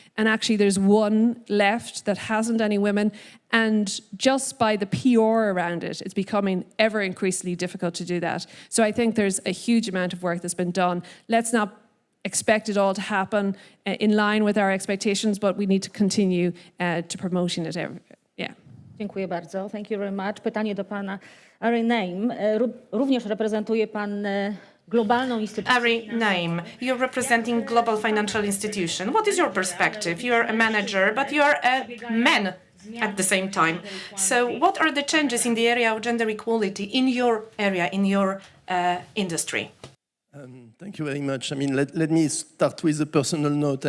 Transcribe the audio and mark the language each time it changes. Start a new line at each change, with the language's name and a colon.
English: And actually there's one left that hasn't any women. And just by the PR around it, it's becoming ever increasingly difficult to do that. So I think there's a huge amount of work that's been done. Let's not expect it all to happen in line with our expectations, but we need to continue to promoting it. Yeah.
Polish: Dziękuję bardzo.
English: Thank you very much.
Polish: Pytanie do Pana Ari Name. Również reprezentuje Pan globalną instytucję.
English: Ari Name, you're representing global financial institution. What is your perspective? You're a manager, but you're a man at the same time. So what are the changes in the area of gender equality in your area, in your industry? Thank you very much. I mean, let me start with a personal note.